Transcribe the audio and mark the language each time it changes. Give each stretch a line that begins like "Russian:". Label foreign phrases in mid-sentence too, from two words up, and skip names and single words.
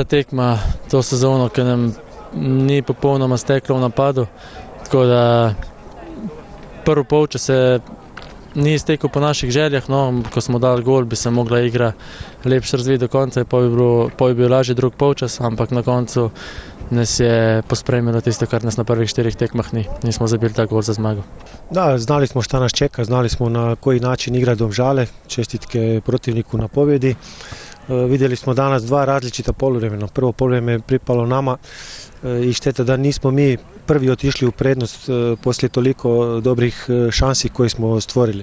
Slovenian: tekma to sezono, ki nam ni popolnoma steklo v napadu, tako da prvi polčas se ni iztekel po naših željah, no, ko smo dali gol, bi se mogla igra lepše razviti do konca, pa bi bil lažji drug polčas, ampak na koncu nas je pospremilo tisto, kar nas na prvih 4 tekmah nismo zabili ta gol za zmago.
Bosnian: Da, znali smo šta nas čeka, znali smo na koji način igra Domžale, čestitke protivniku na pobjedi. Vidjeli smo danas 2 različita poluvremena. Prvo poluvreme je pripalo nama i šteta da nismo mi prvi otišli u prednost poslije toliko dobrih šansi koje smo stvorili.